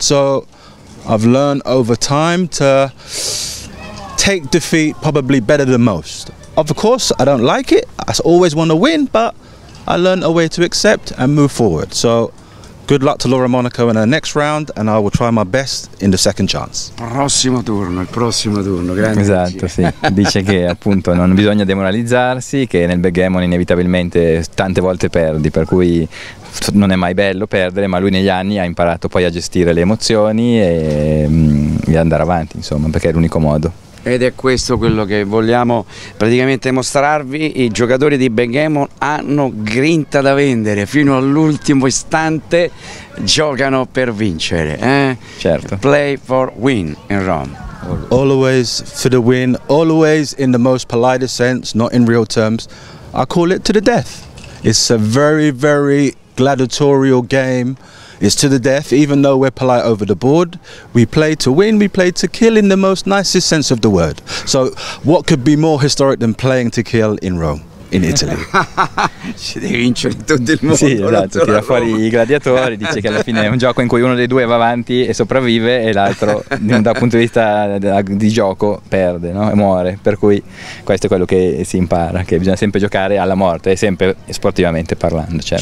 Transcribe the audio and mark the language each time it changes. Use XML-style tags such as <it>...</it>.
<en>So, I've learned over time to take defeat probably better than most. Of course, I don't like it, I always want to win, but I learned a way to accept and move forward. So good luck to Laura Monaco in her next round, and I will try my best in the second chance.</en> <it>Il prossimo turno, grande. Esatto, sì. Dice che appunto non bisogna demoralizzarsi, che nel backgammon inevitabilmente tante volte perdi, per cui non è mai bello perdere, ma lui negli anni ha imparato poi a gestire le emozioni e andare avanti, insomma, perché è l'unico modo. Ed è questo quello che vogliamo praticamente mostrarvi. I giocatori di backgammon hanno grinta da vendere, fino all'ultimo istante giocano per vincere. Certo.</it> <en>Play for win in Rome. Always for the win, always in the most politest sense, not in real terms. I call it to the death. It's a very, very gladiatorial game. It's to the death, even though we're polite over the board. We play to win, we play to kill in the most nicest sense of the word. So what could be more historic than playing to kill in Rome, in Italy?</en> <it>Si deve vincere tutto il mondo. Sì, esatto, tira fuori i gladiatori, dice che alla fine è un gioco in cui uno dei due va avanti e sopravvive e l'altro dal punto di vista di gioco perde, no? E muore, per cui questo è quello che si impara, che bisogna sempre giocare alla morte, e sempre sportivamente parlando, certo.</it>